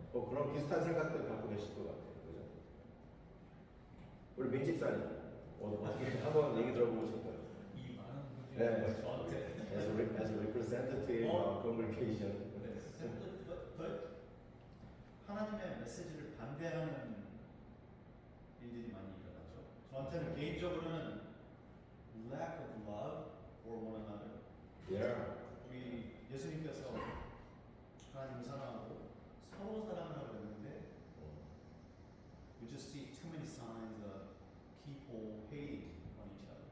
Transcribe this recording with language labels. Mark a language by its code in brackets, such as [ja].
[ko] 그런 비슷한 생각들 갖고 계실 것 같아요, 그죠? 우리 민집사님, 어떻게 한번 얘기 들어보고 싶어요. 이 많은 네. 분들이 저한테 [en] As a representative of congregation. [ko] 네, [en] but [ko] 하나님의 메시지를 반대하는 일들이 많이 일어나죠. 저한테는 개인적으로는 [en] lack of love for one another. Yeah. [ko] 우리 예수님께서 하나님을 사랑하고 서로 사랑하라고 했는데 [en] we just see too many signs of people hating on each other,